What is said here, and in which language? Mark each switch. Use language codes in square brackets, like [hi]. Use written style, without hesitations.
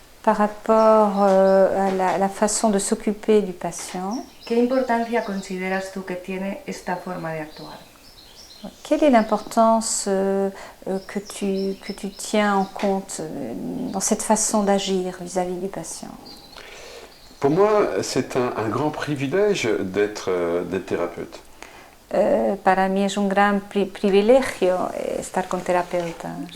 [fr] par rapport à la façon de s'occuper du patient, [es] ¿qué importancia consideras tú que tiene esta forma de actuar? [fr] quelle est l'importance que tu tiens en compte dans cette façon d'agir vis-à-vis du patient? Pour moi, c'est un grand privilège d'être thérapeute. [es] Para mí es un gran privilegio estar con terapeutas.